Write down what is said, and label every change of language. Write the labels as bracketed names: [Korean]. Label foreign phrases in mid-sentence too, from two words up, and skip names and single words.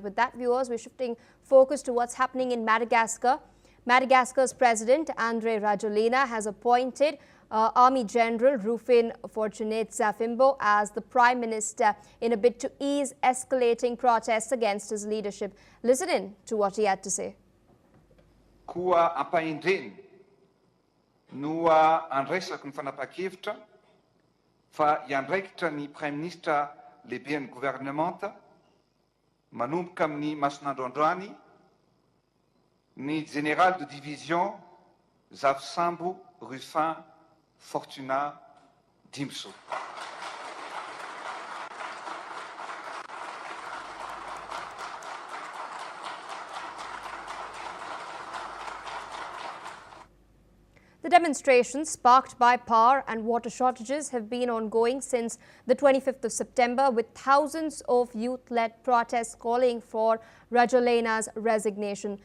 [English] With that, viewers, we're shifting focus to what's happening in Madagascar. Madagascar's President, André Rajoelina, has appointed Army General Rufin Fortunate-Zafimbo as the Prime Minister in a bid to ease escalating protests against his leadership. Listen in to what he had to say. [Malagasy] Koa ampaindreny noa andraisako ny fanapa-kevitra fa iandraikitra ny [French] Prime Ministre [Malagasy] lehibe ny gouvernemanta manomboka amin'ny masinandro androany ny [French] Général de Division [Malagasy] Zafisambo Rufin Fortunat Dimso. [English] The demonstrations sparked by power and water shortages have been ongoing since the 25th of September, with thousands of youth-led protests calling for Rajoelina's resignation.